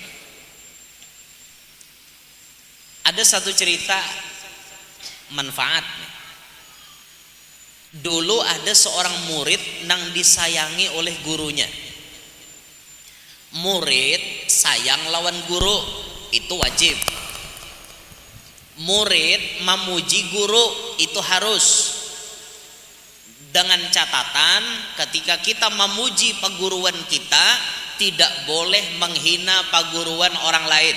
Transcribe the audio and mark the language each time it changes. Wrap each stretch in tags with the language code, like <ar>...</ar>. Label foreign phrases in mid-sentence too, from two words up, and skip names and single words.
<id>Ada satu cerita manfaat. Dulu ada seorang murid nang disayangi oleh gurunya. Murid sayang lawan guru itu wajib. Murid memuji guru itu harus. Dengan catatan ketika kita memuji perguruan kita tidak boleh menghina perguruan orang lain.</id>